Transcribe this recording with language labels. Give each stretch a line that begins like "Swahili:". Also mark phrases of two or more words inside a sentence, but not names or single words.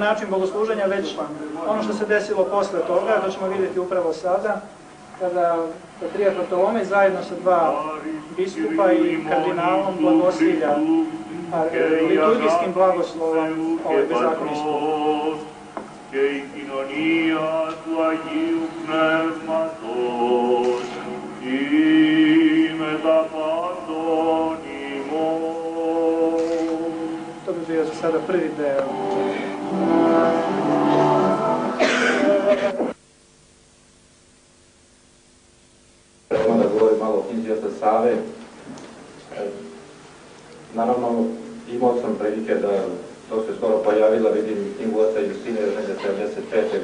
Serbian: način bogosluženja, već ono što se desilo posle toga, to ćemo vidjeti upravo sada, kada patrijarh Bartolomej zajedno sa dva biskupa i kardinalom blagoslivlja liturgijskim blagoslovom ovaj bezakonji skup.
Greek: Και η κοινωνία του Αγίου Πνεύματος ή με τα πάντων ημών.
Serbian: To bi bio za sada prvi deo. Da govorim malo o knjizi Oca Save. Naravno, imao sam prilike da to se skoro pojavila, vidim knjigu Oca Justine iz 1975.